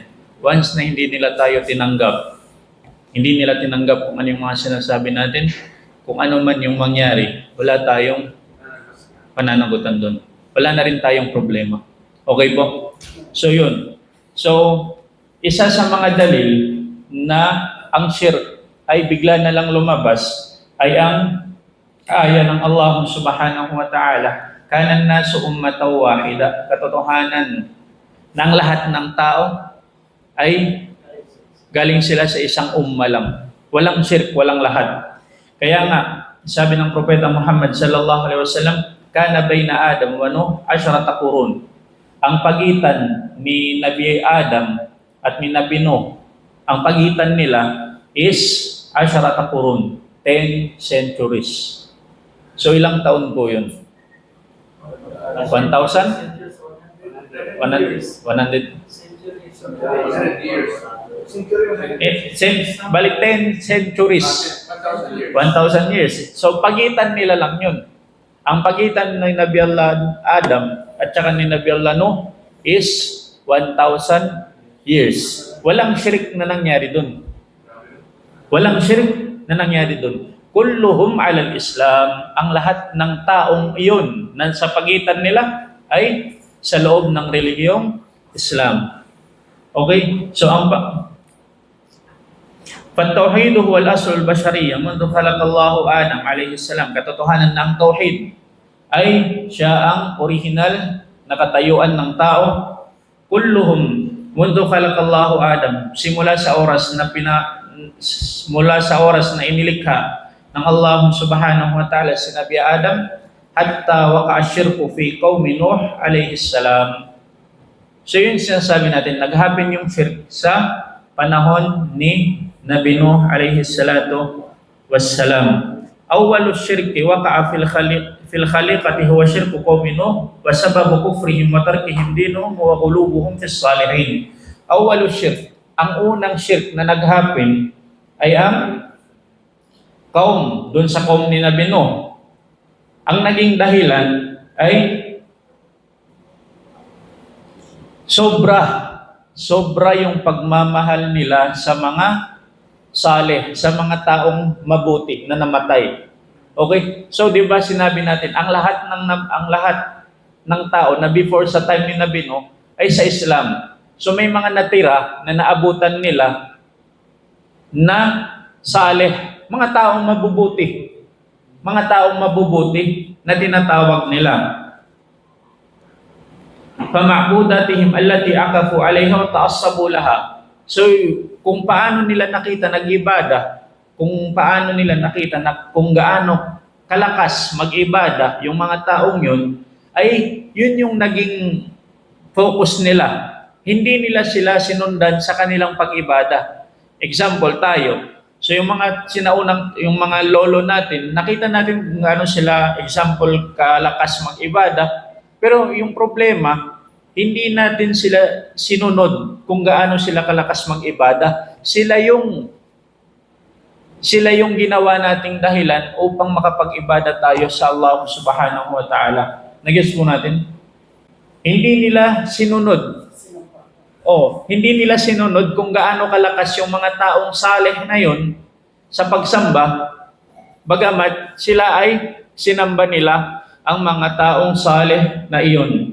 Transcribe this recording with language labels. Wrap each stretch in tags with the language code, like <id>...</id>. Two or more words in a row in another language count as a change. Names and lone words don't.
<tl>Once na hindi nila tayo tinanggap, hindi nila tinanggap kung ano yung mga sinasabi natin, kung ano man yung mangyari, wala tayong pananagutan doon. Wala na rin tayong problema. Okay po? So, yun. So, isa sa mga dalil na ang shirk ay bigla na lang lumabas ay ang aya ng Allah</tl> <ar>سبحانه وتعالى, كان الناس أمة واحدة,</ar> <tl>katotohanan ng lahat ng tao ay galing sila sa isang umma lang. Walang shirk, walang lahat. Kaya nga, sabi ng Propeta Muhammad</tl> <ar>صلى الله عليه وسلم, كان بين آدم ونوح 10 قرون.</ar> <tl>Ang pagitan ni Nabi Adam at ni Nabi Nuh, ang pagitan nila is 10 qurun,</tl> <en>10 centuries.</en> <tl>So ilang taon po yun? 1,000? 100 years. Balik</tl> <en>10 centuries.</en> <tl>1,000 years. So pagitan nila lang yun. Ang pagitan ni Nabi Allah Adam at saka ni Nabi Allah Nuh is 1,000 years. Walang shirk na nangyari dun. Walang shirk na nangyari dun.</tl> <ar>كلهم على الإسلام.</ar> <tl>Ang lahat ng taong iyon na sa pagitan nila ay sa loob ng relihiyong Islam. Okay? So ang</tl> <ar>التوحيد هو الأصل البشرية منذ خلق الله آدم عليه السلام.</ar> <tl>Katotohanan ng tauhid ay siya ang original na katayuan ng tao.</tl> <ar>كلهم منذ خلق الله آدم,</ar> <tl>mula sa oras na inilikha ng Allah</tl> <ar>سبحانه وتعالى</ar> <tl>si Nabi Adam,</tl> <ar>حتى وقع الشرك في قوم نوح عليه السلام.</ar> <tl>So yun sinasabi natin, nag-happen yung shirk sa panahon ni Nabi Nuh</tl> <ar>عليه الصلاة والسلام. أول الشرك وقع في الخليقة هو شرك قوم نوح وسبب كفرهم وتركهم دينهم وقلوبهم في الصالحين. أول شرك,</ar> <tl>ang unang shirk na nag-happen ay ang kaum, dun sa kaum ni Nabi Nuh. Ang naging dahilan ay sobra yung pagmamahal nila sa mga saleh, sa mga taong mabuti na namatay. Okay? So 'di ba sinabi natin ang lahat ng tao na before sa time ni Nabi Nuh ay sa Islam. So may mga natira na naabutan nila na saleh, mga taong mabubuti. Mga taong mabubuti na tinatawag nila.</tl> <ar>فمعبوداتهم التي عكفوا عليها وتعصبوا لها.</ar> <tl>So kung paano nila nakita nag-ibada, kung paano nila nakita na kung gaano kalakas mag-ibada yung mga taong yun, ay yun yung naging focus nila. Hindi nila sila sinundan sa kanilang pag-ibada. Example tayo. So yung mga lolo natin, nakita natin kung gaano sila, example, kalakas mag-ibada. Pero yung problema, hindi natin sila sinunod kung gaano sila kalakas mag-ibada. Sila yung ginawa nating dahilan upang makapag-ibada tayo sa Allah</tl> <ar>سبحانه وتعالى.</ar> <tl>Nag-gets mo natin? Hindi nila sinunod. Hindi nila sinunod kung gaano kalakas yung mga taong saleh na yun sa pagsamba, bagamat sila ay sinamba nila ang mga taong saleh na iyon.</tl>